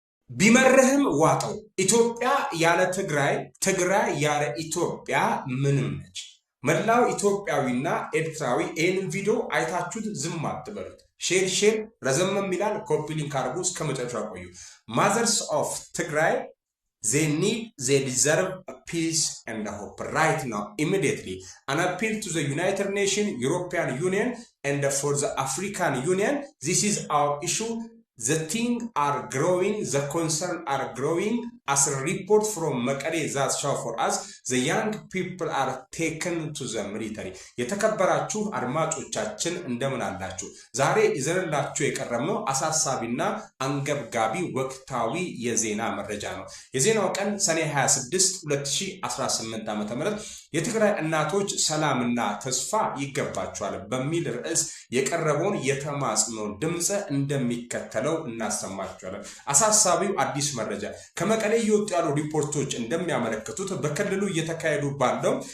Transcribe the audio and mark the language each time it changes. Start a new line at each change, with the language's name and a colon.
Amharic: ቢመርህም ዋጠው ኢትዮጵያ ያለ ትግራይ ትግራይ ያለ ኢትዮጵያ ምንም ነች። መላው ኢትዮጵያዊና ኤርትራዊ ይህንን ቪዲዮ አይታችሁት ዝም አትበሉት። ሼር ረዘመም ይላል። ኮፒ ሊንክ አድርጉ እስከ መጨረሻ ቆዩ።
English: ማዘርስ ኦፍ ትግራይ they deserve a peace and a hope right now immediately. An appeal to the United Nations, European Union and for the African Union. This is our issue. The things are growing, the concerns are growing. As a report from Mekelle that show for us, the young people are taken to the military.
Amharic: የተከበራችሁ አድማጮቻችን እንደምን አላችሁ? ዛሬ ይዘንላችሁ የቀረብነው አሳሳቢና አንገብጋቢ ወቅታዊ የዜና መረጃ ነው። የዜናው ቀን ሰኔ 26 2018 ዓ.ም የትግራይ እናቶች ሰላምና ተስፋ ይገባቸዋል በሚል ርዕስ የቀረበውን የተማጽኖ ድምጽ እንደሚከተለው እናሰማችኋለን። አሳሳቢው አዲስ መረጃ ከመቀሌ የወጡ ያሉ ሪፖርቶች እንደሚያመለክቱት በክልሉ እየተካሄዱ ባለው